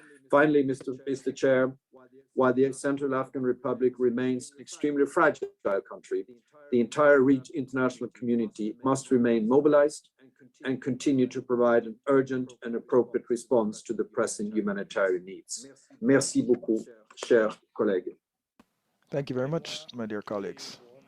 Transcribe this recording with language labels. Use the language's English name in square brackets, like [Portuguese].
[English] Finally, Mr. Chair, while the Central African Republic remains an extremely fragile country, the entire international community must remain mobilized and continue to provide an urgent and appropriate response to the pressing humanitarian needs. [French] Merci beaucoup, chers collègues. [English] Thank you very much, my dear colleagues.